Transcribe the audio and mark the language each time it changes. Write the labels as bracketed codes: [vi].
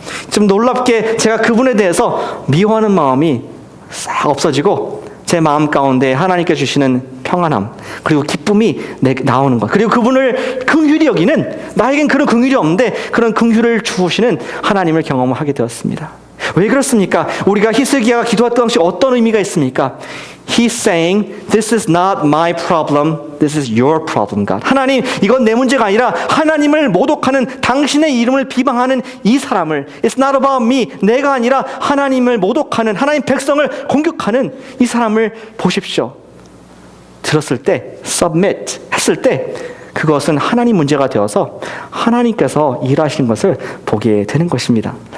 [ko] 좀 놀랍게 제가 그분에 대해서 미워하는 마음이 싹 없어지고 제 마음 가운데 하나님께 주시는 평안함 그리고 기쁨이 나오는 것. 그리고 그분을 긍휼히 여기는, 나에겐 그런 긍휼이 없는데 그런 긍휼을 주시는 하나님을 경험하게 되었습니다. 왜 그렇습니까? 우리가 히스기야가 기도했던 당시 어떤 의미가 있습니까? [en] He's saying, this is not my problem, this is your problem, God. [ko] 하나님, 이건 내 문제가 아니라 하나님을 모독하는, 당신의 이름을 비방하는 이 사람을, [en] It's not about me, [ko] 내가 아니라 하나님을 모독하는, 하나님 백성을 공격하는 이 사람을 보십시오. 들었을 때, submit 했을 때 그것은 하나님 문제가 되어서 하나님께서 일하신 것을 보게 되는 것입니다.